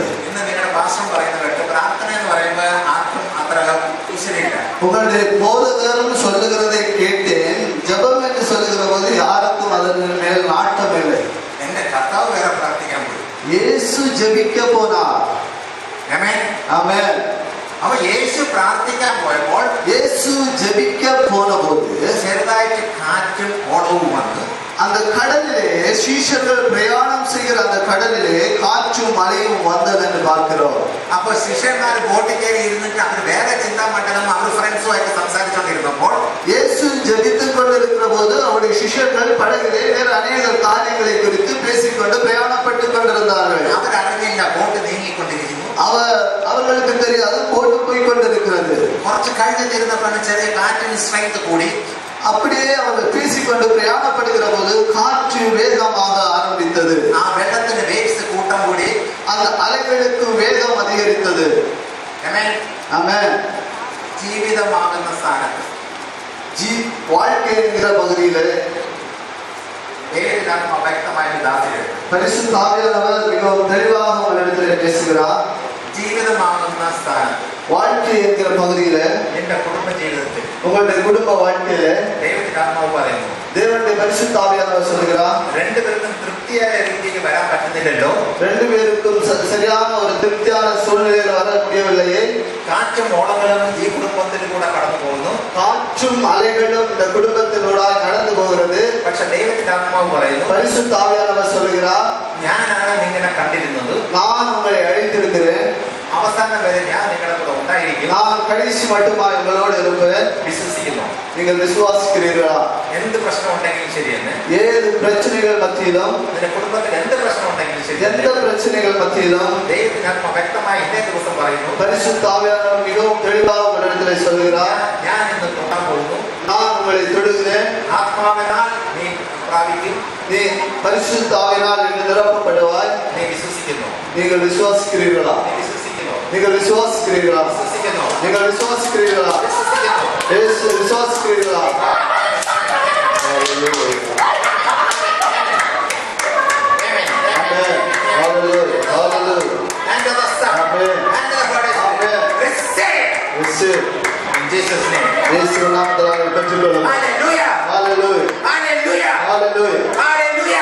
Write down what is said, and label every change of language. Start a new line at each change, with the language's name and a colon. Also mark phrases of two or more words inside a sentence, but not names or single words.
Malayalam: ഇന്ന് നിങ്ങളുടെ ഭാഷണം പറയുന്നത് കേട്ട് പ്രാർത്ഥന എന്ന് പറയുമ്പോൾ ആർക്കും അത്ര ഉശരില്ല.
Tamil: உங்களுடைய போதகரும் சொல்லுகிறதை கேட்டேன். ஜெபம் என்று சொல்லுகிற போது யாருக்கும் அதன் மேல் நாட்டம் இல்லை.
Malayalam: എന്റെ കർത്താവ് വേറെ പ്രാർത്ഥിക്കാൻ പോയി.
Tamil: இயேசு ஜெபிக்க போனார்.
Malayalam: ആമേൻ.
Tamil: ஆமென்.
Malayalam: അപ്പൊ യേശു പ്രാർത്ഥിക്കാൻ പോയപ്പോൾ
Tamil: இயேசு ஜெபிக்க போன போது
Malayalam: ചെറുതായിട്ട് കാറ്റും ഓളവും വന്നു.
Tamil: அந்த கடலிலே சீஷர்கள் பிரயாணம் செய்கிற அந்த கடலிலே காற்றும் மழையும் வந்தது என்று பார்க்கிறோம்.
Malayalam: അപ്പൊ ശിഷ്യന്മാർ ബോട്ടിൽ കയറി ഇരുന്നിട്ട് അവർ വേറെ ചിന്താമണ്ഡലം അവർ ഫ്രണ്ട്സുമായിട്ട് സംസാരിച്ചുകൊണ്ടിരുന്നപ്പോൾ
Tamil: இயேசு ஜெபித்துக் கொண்டிருக்கிற போது அவருடைய சிஷ்யர்கள் படகிலே வேறு அநேக காரியங்களை குறித்து பேசிக்கொண்டு பிரயாணப்பட்டுக் கொண்டிருந்தார்கள்.
Malayalam: അവരറിഞ്ഞില്ല ബോട്ട് നീങ്ങിക്കൊണ്ടിരിക്കുന്നു.
Tamil: அவர்களுக்கு தெரியாது போட்டு போய் கொண்டிருக்கிறது.
Malayalam: കുറച്ച് കഴിഞ്ഞിരുന്നപ്പോഴാണ് ചെറിയ കാറ്റിന് സ്ട്രെങ്ത് കൂടി.
Tamil: அப்படியே அவர்கள் பேசிக்கொண்டு பிரயாணப்படுகிற போது காற்று வேகமாக ஆரம்பித்தது.
Malayalam: ആ വെള്ളത്തിന് വേവ്സ് കൂട്ടം കൂടി.
Tamil: அந்த அலைகளுக்கு வேகம் அதிகரித்தது.
Malayalam: ആമേൻ.
Tamil: ஆமென்.
Malayalam: ജീവിതമാകുന്ന സ്ഥാനത്ത്
Tamil: வாழ்க்கை என்கிற பகுதியிலே
Malayalam: വ്യക്തമായിട്ട് ദാസികൾ
Tamil: பரிசுத்த ஆவியானவர் மிகவும் தெளிவாக உங்களிடத்திலே பேசுகிறார்.
Malayalam: ജീവിതമാകുന്ന സ്ഥാനത്ത്
Tamil: வாழ்க்கை என்கிற பகுதியில
Malayalam: എന്റെ കുടുംബ ജീവിതത്തിൽ
Tamil: உங்களுடைய குடும்ப வாழ்க்கையில
Malayalam: ദൈവത്തിന്റെ ആത്മാവ് പറയുന്നു
Tamil: தேவனுடைய பரிசுத்த ஆவியானவர் சொல்கிறார்,
Malayalam: രണ്ടുപേർക്കും തൃപ്തിയായ രീതിയിൽ വരാൻ പറ്റുന്നില്ലല്ലോ.
Tamil: ரெண்டு பேருக்கும் சரியான ஒரு திருப்தியான சூழ்நிலையில் வர முடியவில்லையே.
Malayalam: കാറ്റും ഓളങ്ങളും ഈ കുടുംബത്തിൽ കൂടെ കടന്നു പോകുന്നു.
Tamil: காற்றும் அலைகளும் இந்த குடும்பத்தினூடாக கடந்து போகிறது.
Malayalam: പക്ഷെ ദൈവത്തിന്റെ ആത്മാവ് പറയുന്നു,
Tamil: பரிசுத்த ஆவியானவர் சொல்கிறார்,
Malayalam: ഞാനാണ് നിങ്ങളെ കണ്ടിരുന്നത്,
Tamil: நான் உங்களை அழைத்திருக்கிறேன்,
Malayalam: അവസാനം വരെ ഞാൻ നിങ്ങളുടെ കൂടെ ഉണ്ടായിരിക്കും,
Tamil: நான் கடைசி மட்டுமா உங்களோடு இருப்பேன்.
Malayalam: വിശ്വസിക്കുന്നു.
Tamil: நீங்கள் விசுவாசிக்கிறீர்களா?
Malayalam: എന്ത് പ്രശ്നം ഉണ്ടെങ്കിലും ശരിയെന്ന്,
Tamil: ஏது பிரச்சனைகள் மத்தியிலும்,
Malayalam: നിന്റെ കുടുംബത്തിൽ എന്ത് പ്രശ്നം ഉണ്ടെങ്കിലും ശരി,
Tamil: எந்த பிரச்சனைகள் மத்தியிலும்
Malayalam: ദൈവത്തിന്റെ ആത്മാവ് വ്യക്തമായി ഇന്നേ ദിവസം പറയുന്നു,
Tamil: பரிசுத்த ஆவியானவர் மிகவும் தெளிவாக உங்களிடத்தில் சொல்கிறார்,
Malayalam: ഞാൻ ഇന്ന് തൊടാൻ പോകുന്നു,
Tamil: நான் உங்களை தொடுகிறேன்,
Malayalam: ആത്മാവിനാൽ നീ പ്രാപിക്കും,
Tamil: நீ பரிசுத்த ஆவியினால் இன்று நிரப்பப்படுவாய்.
Malayalam: നീ വിശ്വസിക്കുന്നു,
Tamil: நீங்கள் விசுவாசிக்கிறீர்களா?
Malayalam: നീ വിശ്വസിക്കുന്നു,
Tamil: நீங்கள் விசுவாசிக்கிறீர்களா?
Malayalam: വിശ്വസിക്കുന്നു,
Tamil: நீங்கள் விசுவாசிக்கிறீர்களா?
Malayalam: വിശ്വസിക്കുന്നു.
Tamil: இயேசு விசுவாசிக்கிறீர்களா?
English: Amen. Hallelujah. Hallelujah. And to the Son, Amen. and to the Holy Spirit. Amen. Receive Receive. in Jesus' name.
Tamil: இயேசுவின் நாமத்தில் பெற்றுக்கொள்ளுங்கள்.
English: Hallelujah. Hallelujah. Hallelujah. Hallelujah. Hallelujah.